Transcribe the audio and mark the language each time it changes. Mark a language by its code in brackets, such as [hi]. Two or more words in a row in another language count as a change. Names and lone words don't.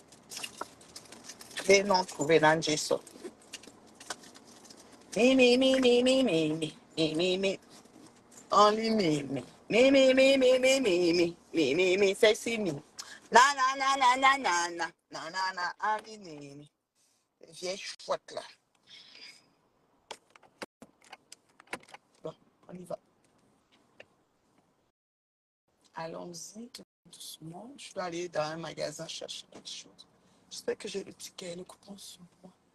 [fr] Clés non trouvées dans Jason. [en] Only me, sexy me. Na, na, na, na, na, na, na, na, na, na, only me. [fr] Vieille chouette, là. Bon, On y va. Allons-y tout doucement. Je dois aller dans un magasin chercher quelque chose. J'espère que j'ai le ticket, le coupon sur moi.